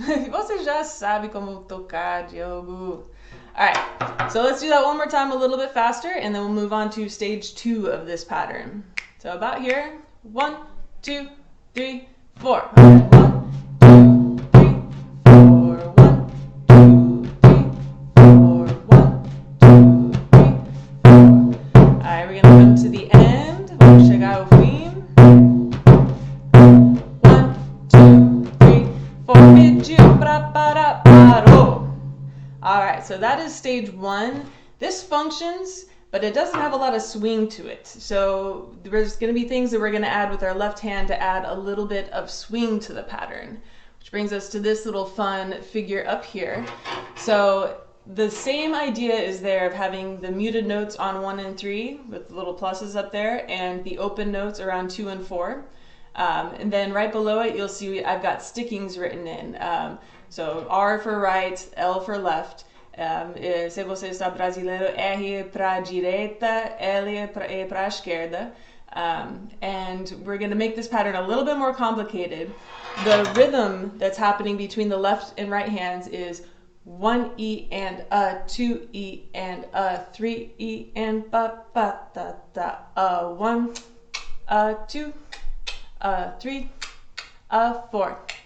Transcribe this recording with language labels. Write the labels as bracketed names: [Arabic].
[Portuguese] Você já sabe como tocar, Diogo. [English] Alright, so let's do that one more time a little bit faster, and then we'll move on to stage 2 of this pattern. So about here, 1, 2, 3, 4. 1, 2, 3, 4. 1, 2, 3, 4. 1, 2, 3, 4. Alright, we're gonna come to the end. [Portuguese] Vamos chegar ao fim. [English] 1, 2, 3, 4. [Portuguese] Pediu pra parar, parou. [English] Alright, so that is stage 1. This functions, but it doesn't have a lot of swing to it. So there's going to be things that we're going to add with our left hand to add a little bit of swing to the pattern, which brings us to this little fun figure up here. So the same idea is there of having the muted notes on 1 and 3 with the little pluses up there, and the open notes around 2 and 4. And then right below it, you'll see I've got stickings written in. So R for right, L for left. [Portuguese] Se você está brasileiro, R para direita, L para esquerda. [English] And we're going to make this pattern a little bit more complicated. The rhythm that's happening between the left and right hands is 1 E and a, 2 E and a, 3 E and ba ba da da. 1, 2, 3, 4.